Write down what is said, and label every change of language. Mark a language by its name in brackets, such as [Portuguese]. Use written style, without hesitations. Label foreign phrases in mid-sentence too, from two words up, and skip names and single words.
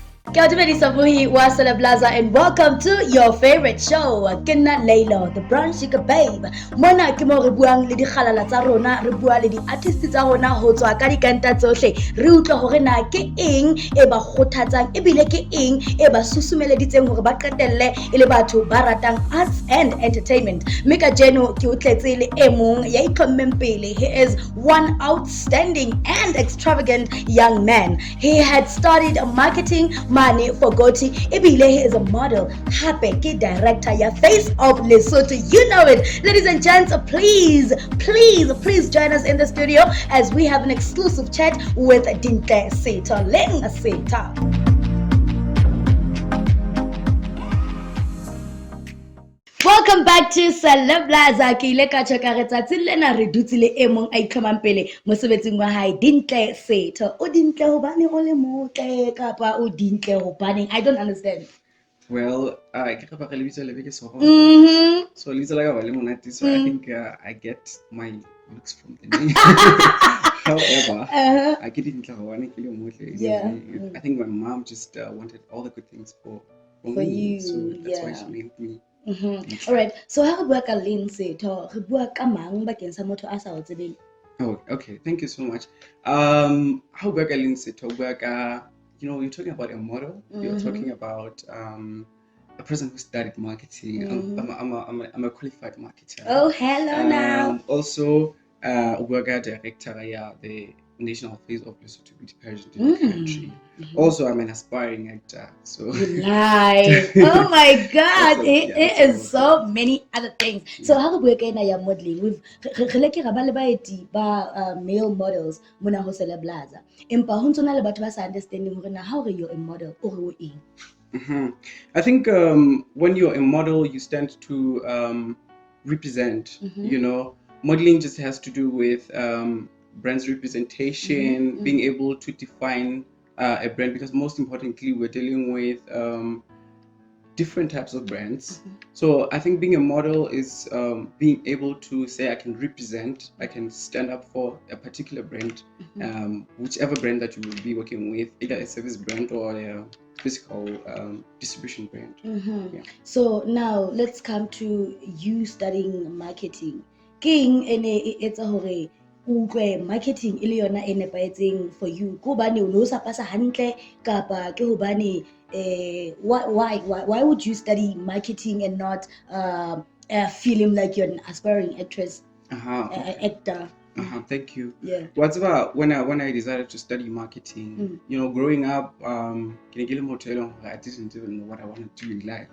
[Southern Sotho] Wa Celeblaza, [English] and welcome to your favorite show, Kena Laylo, the brown sugar babe. [Southern Sotho] Mona ke mo re buang le dikgalala tsa rona, re bua le di-artist tsa rona ho tswa ka dikanta tsohle. Re utlwe hore na ke eng e ba kgothatsang ebile ke eng e ba susumeleditseng hore ba qetelle e le batho ba ratang [English] arts and entertainment. [Southern Sotho] Mme ka jeno ke o tletse le e mong ya itlhommeng pele. [English] He is one outstanding and extravagant young man. He had studied marketing money for Goti. Ebile he is a model. [Southern Sotho] Happy ke director ya Face of Lesotho. [English] You know it. Ladies and gents, please join us in the studio as we have an exclusive chat with Lintle Setho. Lintle Setho. Welcome back to Celeblaza. [Southern Sotho] Ke ile ka check re tsatsi lena re dutse le e mong a itlhomang pele mosebetsing wa hae Lintle Setho. O dintle hobane o le motle kapa o dintle hobane [English] I don't understand. Well, I can't remember so Lisa like a monate, so I think I get my looks from the name. However, I get it in I think my mom just wanted all the good things for me, you, so that's why she named me. All right. So how [Southern Sotho] bua ka [English] Lintle Setho? [Southern Sotho] Re bua ka mang bakeng sa motho a sa o tsebeng? [English] Oh, okay. Thank you so much. How [Southern Sotho] bua ka [English] Lintle Setho? [Southern Sotho] Bua ka, [English] you're talking about a model. You're talking about a person who studied marketing. I'm a qualified marketer. Oh, hello now. Also, Ugaga director, the National Face of Lesotho beauty pageant in the country. Also, I'm an aspiring actor. So you lie. Oh my God! It is so many other things. So how we get [Southern Sotho] na ya [English] modeling? [Southern Sotho] We've releke ra ba le baeti ba male models mona ho Celeblaza. Empa ho ntse na le batho ba sa understanding hore na [English] how you're a model [Southern Sotho] or o eng. [English] I think when you're a model, you stand to represent. Modeling just has to do with brand's representation, being able to define a brand, because most importantly, we're dealing with different types of brands. So I think being a model is being able to say I can represent, I can stand up for a particular brand, whichever brand that you will be working with, either a service brand or a physical distribution brand. So now let's come to you studying marketing. [Southern Sotho] King it's a hore utlwe marketing e le yona e nepahetseng [English] for you [Southern Sotho] ko bane o no sa pasa hantle kapa ke hobane [English] why would you study marketing and not film like you're an aspiring actress actor? Thank you. Yeah. What's about when I decided to study marketing? Growing up, I didn't even know what I wanted to do in life.